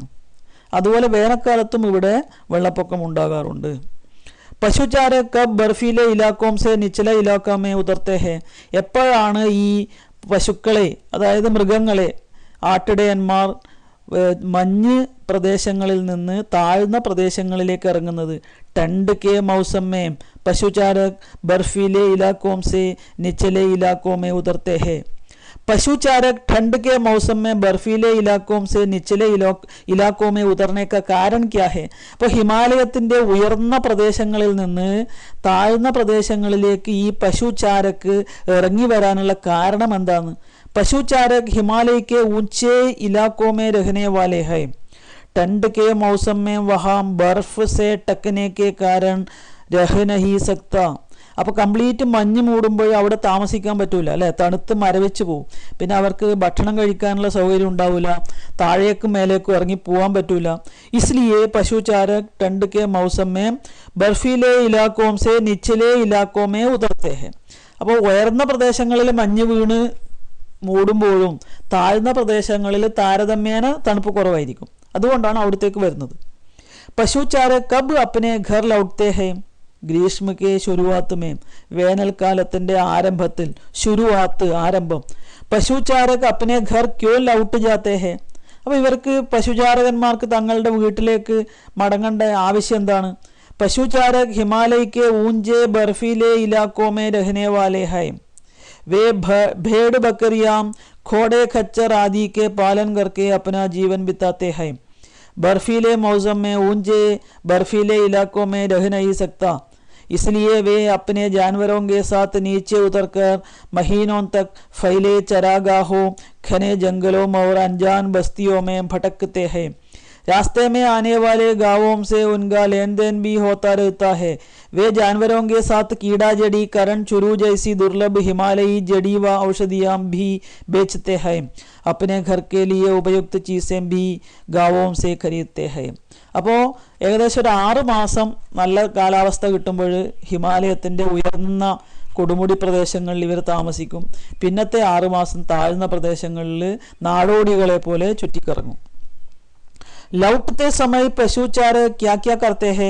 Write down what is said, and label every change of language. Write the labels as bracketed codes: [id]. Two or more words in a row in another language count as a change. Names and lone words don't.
[ml] അതുപോലെ വേനൽക്കാലത്തും ഇവിടെ വെള്ളപ്പൊക്കം ഉണ്ടാകാറുണ്ട്. [hi] पशुचार कब बर्फीले इलाकों से निचले इलाकों में उतरते हैं, [ml] എപ്പോഴാണ് ഈ പശുക്കളെ, അതായത് മൃഗങ്ങളെ, ആട്ടിടയന്മാർ മഞ്ഞ് പ്രദേശങ്ങളിൽ നിന്ന് താഴ്ന്ന പ്രദേശങ്ങളിലേക്ക് ഇറങ്ങുന്നത്? [hi] ठंड के मौसम में पशुचारक बर्फीले इलाकों से निचले इलाकों में उतरते हैं. पशुचारक ठंड के मौसम में बर्फीले इलाकों से निचले इलाकों में उतरने का कारण क्या है? [ml] അപ്പോൾ ഹിമാലയത്തിൻ്റെ ഉയർന്ന പ്രദേശങ്ങളിൽ നിന്ന് താഴ്ന്ന പ്രദേശങ്ങളിലേക്ക് ഈ പശുചാരക്ക് ഇറങ്ങി വരാനുള്ള കാരണം എന്താണ്? [hi] पशुचारक हिमालय के ऊंचे इलाकों में रहने वाले हैं. ठंड के मौसम में वहाँ बर्फ से टकने के कारण रह नहीं सकता. [ml] അപ്പോൾ കംപ്ലീറ്റ് മഞ്ഞ് മൂടുമ്പോൾ അവിടെ താമസിക്കാൻ പറ്റൂല അല്ലേ, തണുത്ത് മരവിച്ച് പോവും. പിന്നെ അവർക്ക് ഭക്ഷണം കഴിക്കാനുള്ള സൗകര്യം ഉണ്ടാവില്ല, താഴേക്കും മേലേക്കും ഇറങ്ങി പോകാൻ പറ്റൂല. [hi] इसलिए पशुचारक ठंड के मौसम में बर्फीले इलाकों से निचले इलाकों में उतरते हैं. [ml] അപ്പോൾ ഉയർന്ന പ്രദേശങ്ങളിൽ മഞ്ഞ് വീണ് മൂടുമ്പോഴും താഴ്ന്ന പ്രദേശങ്ങളിൽ താരതമ്യേന തണുപ്പ് കുറവായിരിക്കും, അതുകൊണ്ടാണ് അവിടത്തേക്ക് വരുന്നത്. [hi] पशुचारक कब अपने घर लौटते हैं? ग्रीष्म के शुरुआत में, [ml] വേനൽക്കാലത്തിൻ്റെ ആരംഭത്തിൽ, ശുരുവാത്ത് ആരംഭം. [hi] पशुचारक अपने घर क्यों लौट जाते हैं? [ml] അപ്പോൾ ഇവർക്ക് പശുചാരകന്മാർക്ക് തങ്ങളുടെ വീട്ടിലേക്ക് മടങ്ങേണ്ട ആവശ്യം എന്താണ്? [hi] पशुचारक हिमालय के ऊंचे बर्फीले इलाकों में रहने वाले हैं. वे भेड़ बकरियां घोड़े खच्चर आदि के पालन करके अपना जीवन बिताते हैं. बर्फीले मौसम में ऊंचे बर्फीले इलाकों में रह नहीं सकता, इसलिए वे अपने जानवरों के साथ नीचे उतरकर महीनों तक फैले चरागाहों, घने जंगलों और अनजान बस्तियों में भटकते हैं. रास्ते में आने वाले गांवों से उनका लेन देन भी होता रहता है. वे जानवरों के साथ कीड़ा जड़ी, करण, चुरू जैसी दुर्लभ हिमालयी जड़ी व औषधियाँ भी बेचते हैं. अपने घर के लिए उपयुक्त चीज़ें भी गांवों से खरीदते हैं. [ml] അപ്പോൾ ഏകദേശം ഒരു 6 മാസം നല്ല കാലാവസ്ഥ കിട്ടുമ്പോൾ ഹിമാലയത്തിൻ്റെ ഉയർന്ന കൊടുമുടി പ്രദേശങ്ങളിൽ ഇവർ താമസിക്കും. പിന്നത്തെ 6 മാസം താഴ്ന്ന പ്രദേശങ്ങളിൽ നാടോടികളെ പോലെ ചുറ്റിക്കറങ്ങും. [hi] लौटते समय पशुचारक क्या क्या करते हैं?